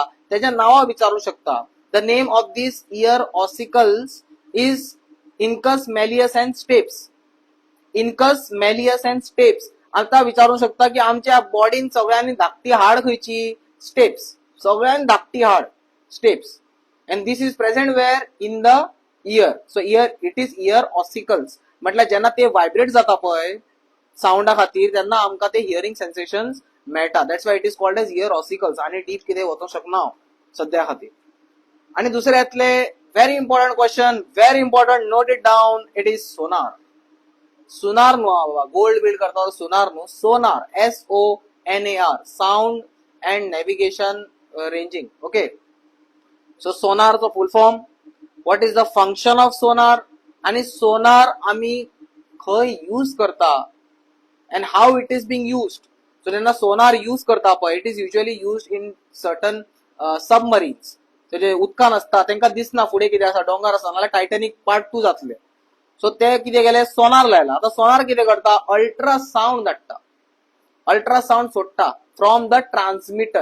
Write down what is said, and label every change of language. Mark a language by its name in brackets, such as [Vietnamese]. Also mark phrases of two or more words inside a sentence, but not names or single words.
[Konkani] तेजे नांवां विचारूं शकता. [English] The name of these ear ossicles is incus malleus and stapes. incus malleus and stapes. [Konkani] आता विचारू शकता की आमच्या बॉडीन सगळ्यांनी धाकटी हाड खंयची, स्टेप्स. सगळ्यांनी धाकटी हाड स्टेप्स. [English] And this is present where in the ear. So ear it is ear ossicles. [Konkani] म्हटल्यार जेन्ना ते व्हायब्रेट जाता पळय साऊंडा खातीर तेन्ना आमकां ते [English] hearing sensations [Konkani] मेळटा. [English] That's why it is called as ear ossicles. [Konkani] आणि डीप कितें वचूंक शकना हांव सद्या खातीर. आणि दुसरे येतले [English] very important question, very important, note it down. It is sonar. [Konkani] सोनार न्हू बाबा, गोल्ड बिल्ड करता सोनार न्हू, सोनार. [English] SONAR, sound and navigation ranging. [Konkani] ओके, सो सोनारचो [English] full form, What is the function of sonar, [Konkani] आणि सोनार आम्ही खंय यूज करता [English] and how it is being used. [Konkani] सो जेन्ना सोनार यूज करता पळय, [English] it is usually used in certain submarines. [Konkani] जे उदकान असता तांकां दिसना फुडें कितें आसा, डोंगर आसा, नाल्यार टायटॅनिक पार्ट 2 जातले. सो ते कितें केले, सोनार लायला. आता सोनार कितें करता, अल्ट्रासाउंड धाडटा, अल्ट्रासाउंड सोडटा [English] from the transmitter.